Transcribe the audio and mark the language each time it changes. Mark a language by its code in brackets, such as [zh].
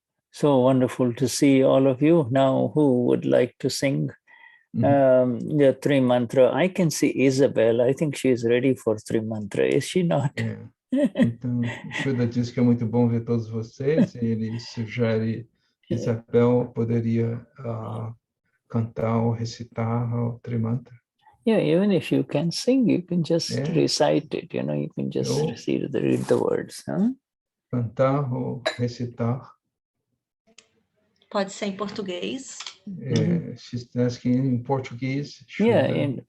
[en] So wonderful to see all of you. Now, who would like to sing the three mantra? I can see Isabel. I think she is ready for three mantra. Is she not? [pt] Então, Shuddha diz que é muito bom ver todos vocês. Ele sugere que Isabel poderia cantar ou recitar o Trimantra. [en] Yeah, even if you can sing, you can just recite it. You know, you can just read the words. Huh? [pt] Cantar ou recitar. Pode ser em português. [en] She's asking in Portuguese. Shuddha.